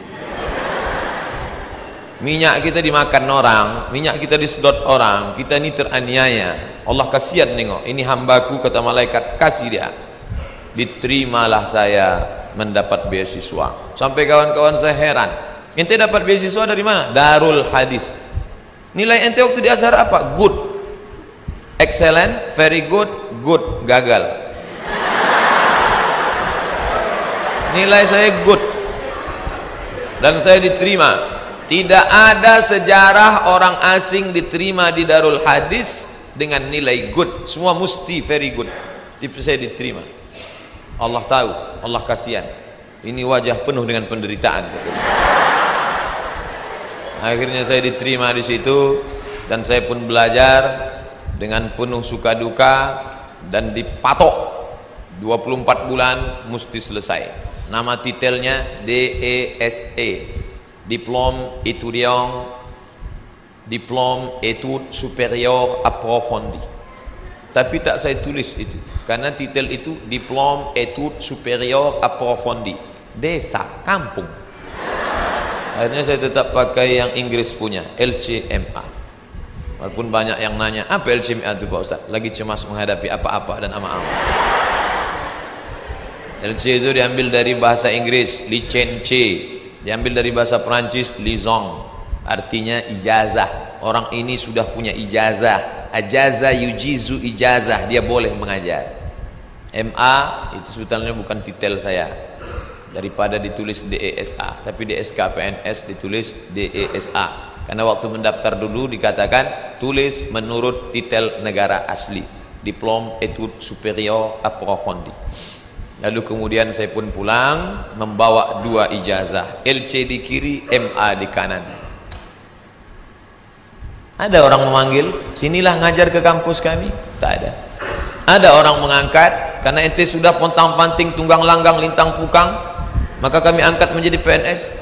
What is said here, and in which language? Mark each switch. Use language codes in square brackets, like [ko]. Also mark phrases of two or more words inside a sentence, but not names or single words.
[id] Minyak kita dimakan orang, minyak kita disedot orang, kita ini teraniaya. Allah kasihan nengok, ini hambaku kata malaikat, kasih dia. Diterimalah saya mendapat beasiswa. Sampai kawan-kawan saya heran, ente dapat beasiswa dari mana? Darul Hadis. Nilai ente waktu di Azhar apa? [en] Good, excellent, very good, good, [id] gagal. Nilai saya good dan saya diterima. Tidak ada sejarah orang asing diterima di Darul Hadis dengan nilai good, semua mesti [en] very good. [id] Tapi saya diterima. Allah tahu, Allah kasihan. Ini wajah penuh dengan penderitaan. Akhirnya saya diterima di situ dan saya pun belajar dengan penuh suka duka dan dipatok 24 bulan mesti selesai. Nama titelnya DESE, [fr] Diplôme étudiant, Diplôme études supérieures approfondies. [id] Tapi tak saya tulis itu karena titel itu [fr] Diplôme études supérieures approfondies, [id] desa, kampung. Akhirnya saya tetap pakai yang Inggris punya, LCMA. Walaupun banyak yang nanya apa LCMA itu Pak Ustaz, lagi cemas menghadapi apa-apa dan ama-ama. LC itu diambil dari bahasa Inggris licence, diambil dari bahasa Perancis liaison, artinya ijazah. Orang ini sudah punya ijazah, [ar] أجاز يجيز إجازة, [id] dia boleh mengajar. MA itu sebetulnya bukan titel saya, daripada ditulis DESA, tapi di SKPNS ditulis DESA karena waktu mendaftar dulu dikatakan tulis menurut titel negara asli, [fr] Diplôme études supérieures approfondies. [id] Lalu kemudian saya pun pulang membawa 2 ijazah, LC di kiri, MA di kanan. Ada orang memanggil, sinilah ngajar ke kampus kami? Tak ada. Ada orang mengangkat karena ente sudah pontang panting, tunggang langgang, lintang pukang, maka kami angkat menjadi PNS?